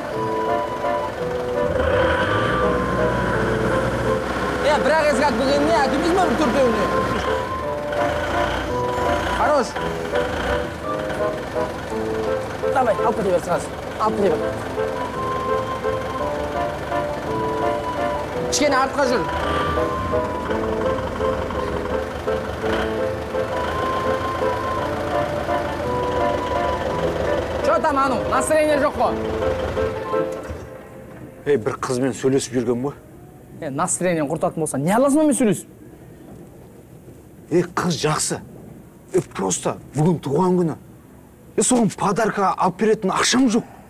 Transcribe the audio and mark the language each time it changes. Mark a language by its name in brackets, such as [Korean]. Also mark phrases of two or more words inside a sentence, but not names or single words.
[Kazakh] Бірақ ескат бүгінне әкіміз ме бір төртеуіне? Хорош. Давай, алып кете бер сразу. Алып кете бер. Кішкене артқа жүр. [Russian] Что там, Ану? [Kazakh] Настроение жоқ қой. Бір қызбен сөйлесіп жүрген бо? Настроение құртатын болса, не аласың онымен сөйлесіп? Қыз жақсы. Просто бүгін туған күні. Соған подарка алып беретін ақшам жоқ.